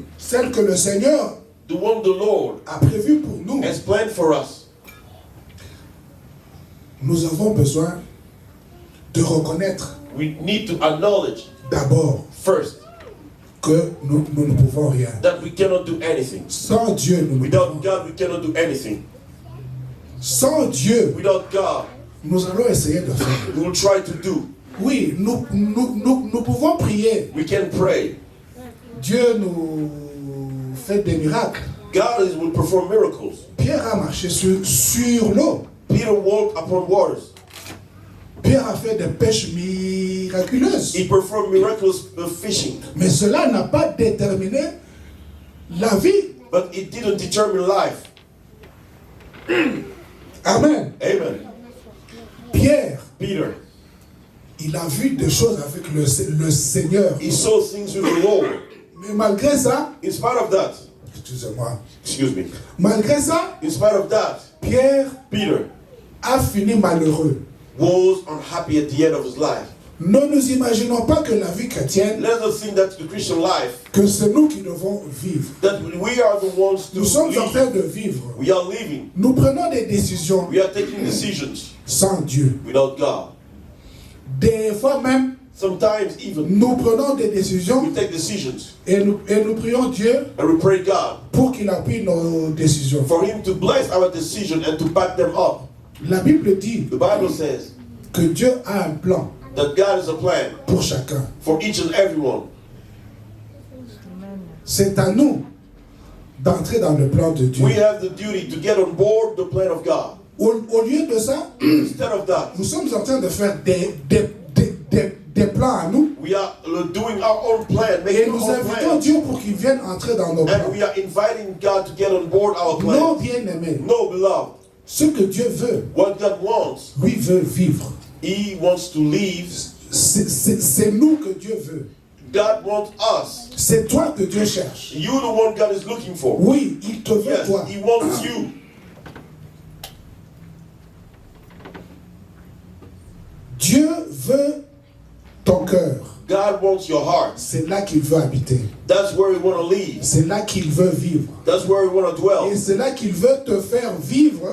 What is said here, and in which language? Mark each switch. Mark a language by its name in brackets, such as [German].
[French] celle que le Seigneur [English] the one the Lord [French] a prévue pour nous. [English] has planned for us. [French] Nous avons besoin de reconnaître [English] We need to acknowledge [French] d'abord [English] first [French] que nous ne pouvons rien. [English] that we cannot do anything. [French] Sans Dieu, nous ne [English] Without [French] pouvons. [English] God, we cannot do anything. [French] Sans Dieu, [English] Without God, [French] nous allons essayer de faire. [English] We will try to do. [French] Oui, nous pouvons prier. [English] We can pray. [French] Dieu nous fait des miracles. [English] God will perform miracles. [French] Pierre a marché sur l'eau. [English] Peter walked upon waters. [French] Pierre a fait des pêches miraculeuses. [English] He performed miraculous fishing. [French] Mais cela n'a pas déterminé la vie. [English] But it didn't determine life. [French] Amen. [English] Amen. [French] Pierre, [English] Peter, [French] il a vu des choses avec le Seigneur. [English] he saw things with the Lord. [French] Mais malgré ça, [English] In spite of that, [French] excusez-moi, [English] excuse me, [French] malgré ça, [English] in spite of that, [French] Pierre [English] Peter [French] a fini malheureux. [English] was unhappy at the end of his life. [French] Ne nous imaginons pas que la vie chrétienne, [English] Let us think that the Christian life, [French] que c'est nous qui devons vivre. [English] that we are the ones to [French] Nous sommes en [English] live. [French] train de vivre. [English] We are living. [French] Nous prenons des décisions [English] We are taking decisions [French] sans Dieu. [English] without God. [French] Des fois même, [English] Sometimes even [French] nous prenons des décisions [English] we take decisions [French] et nous prions Dieu [English] and we pray God [French] pour qu'il appuie nos décisions. [English] for Him to bless our decision and to back them up. [French] La Bible dit [English] The Bible says [French] que Dieu a un plan [English] that God has a plan [French] pour chacun. [English] for each and every one. [French] C'est à nous d'entrer dans le plan de Dieu. [English] We have the duty to get on board the plan of God. [French] Au lieu de ça, [English] Instead of that, [French] nous sommes en train de faire des plans à nous [English] we are doing our own plan, [French] et [English] making [French] nous [English] our own [French] invitons [English] plan. [French] Dieu pour qu'il vienne entrer dans nos plans. [English] And we are inviting God to get on board our [French] Non, [English] plan. [French] bien-aimés, [English] No, beloved, [French] ce que Dieu veut, [English] what God wants, [French] lui veut vivre. [English] He wants to live. [French] C'est nous que Dieu veut. [English] God wants us. [French] C'est toi que Dieu cherche. [English] You the one God is looking for. [French] Oui, il te veut [English] Yes, [French] toi. [English] He wants you. [French] Dieu veut ton cœur. [English] God wants your heart. [French] C'est là qu'il veut habiter. [English] That's where He want to live. [French] C'est là qu'il veut vivre. [English] That's where He want to dwell. [French] Et c'est là qu'il veut te faire vivre